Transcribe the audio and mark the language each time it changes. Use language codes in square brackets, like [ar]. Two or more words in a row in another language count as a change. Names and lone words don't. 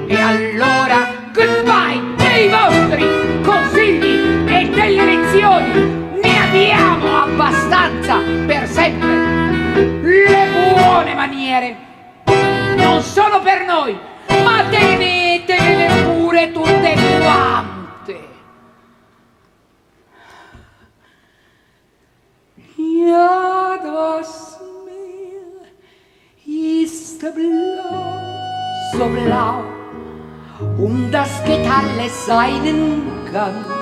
[it] E allora goodbye dei vostri consigli e delle lezioni, ne abbiamo abbastanza per sempre. Le buone maniere non sono per noi, ma tenetevele pure tutte quante. [de] Ja, das Meer ist blau, so blau, das geht alles seinen Gang.